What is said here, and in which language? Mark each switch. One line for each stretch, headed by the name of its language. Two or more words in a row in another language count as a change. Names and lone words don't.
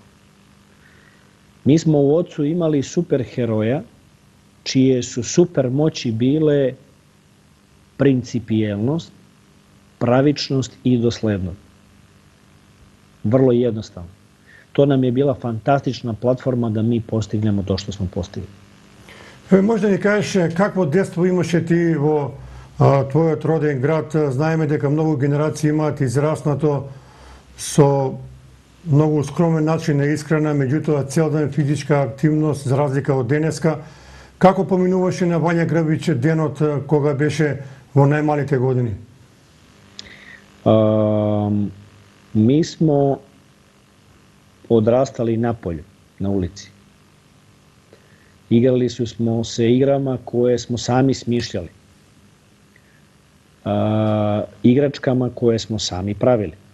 Serbian: Mi smo u ocu imali super heroja čije su super moći bile principijelnost, pravičnost i doslednost. Vrlo jednostavno. To nam je bila fantastična platforma da mi postignemo to što smo postigli.
Macedonian: Možda ni kažeš какво детство имаше ти во твојот роден град? Знаеме дека многу генерации имаат израснато со многу скромен начин на исхрана, меѓутоа цел ден физичка активност за разлика од денеска. Како поминуваше на Вања Грбич денот кога беше во најмалите години?
Serbian: Mi smo odrastali na polju, na ulici. Igrali smo se igrama koje smo sami smišljali. Igračkama koje smo sami pravili.